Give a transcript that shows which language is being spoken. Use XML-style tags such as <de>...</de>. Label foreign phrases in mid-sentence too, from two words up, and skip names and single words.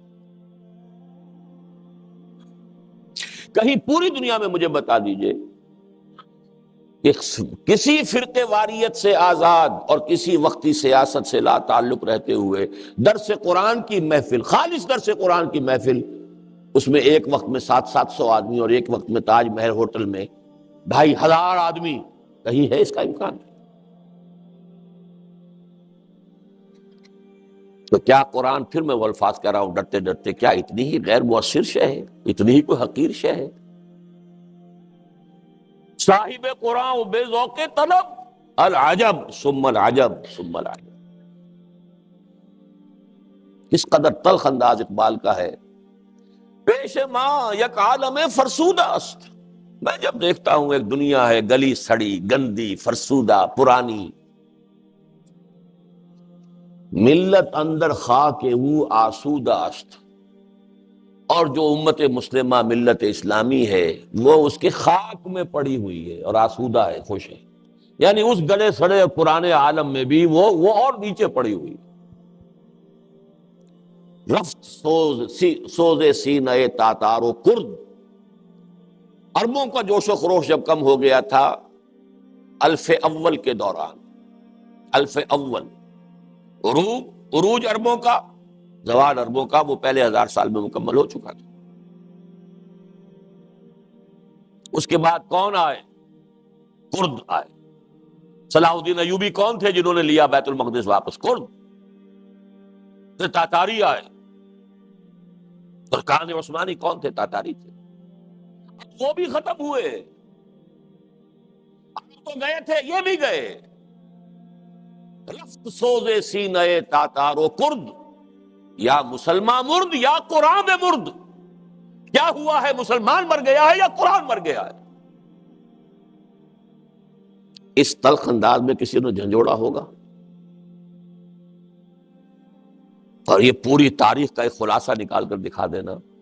<ur>کہیں پوری دنیا میں مجھے بتا دیجئے کہ کسی فرقے واریت سے آزاد اور کسی وقتی سیاست سے لا تعلق رہتے ہوئے درس قرآن کی محفل، خالص درس قرآن کی محفل، اس میں ایک وقت میں 700 آدمی اور ایک وقت میں تاج محل ہوٹل میں 2500 آدمی، کہیں ہے اس کا امکان؟ تو کیا قرآن، پھر میں وہ الفاظ کہہ رہا ہوں ڈرتے ڈرتے، کیا اتنی ہی غیر مؤثر شے ہے؟ اتنی ہی کوئی حقیر شے ہے؟</ur> <fa>صاحب قرآن و بے ذوق طلب،</fa> <ar>العجب ثم العجب ثم العجب.</ar> <ur>کس قدر تلخ انداز اقبال کا ہے.</ur> <fa>پیش ماں یک عالم فرسودہ است.</fa> <ur>میں جب دیکھتا ہوں ایک دنیا ہے گلی سڑی، گندی، فرسودہ، پرانی،</ur> <fa>ملت اندر خاک او آسودہ است،</fa> <ur>اور جو امت مسلمہ ملت اسلامی ہے وہ اس کے خاک میں پڑی ہوئی ہے اور آسودہ ہے، خوش ہے. یعنی اس گلے سڑے اور پرانے عالم میں بھی وہ اور نیچے پڑی ہوئی.</ur> <fa>رفت سوز سینہ تاتار و کرد.</fa> <ur>عربوں کا جوش و خروش جب کم ہو گیا تھا الف اول کے دوران، الف اول عروج عربوں کا، زوال عربوں کا وہ پہلے 1000 سال میں مکمل ہو چکا تھا. اس کے بعد کون آئے؟ کرد آئے. صلاح الدین ایوبی کون تھے جنہوں نے لیا بیت المقدس واپس؟ کرد. پھر تاتاری آئے. ترکان عثمانی کون تھے؟ تاتاری تھے. اب وہ بھی ختم ہوئے. اب تو گئے تھے، یہ بھی گئے.</ur> <fa>رفت سوز سینہ تاتار و کرد. یا مسلمان مرد یا قرآن مرد،</fa> <ur>کیا ہوا ہے؟ مسلمان مر گیا ہے یا قرآن مر گیا ہے؟ اس تلخ انداز میں کسی نے جھنجھوڑا ہوگا، اور یہ پوری تاریخ کا ایک خلاصہ نکال کر دکھا دینا۔</ur>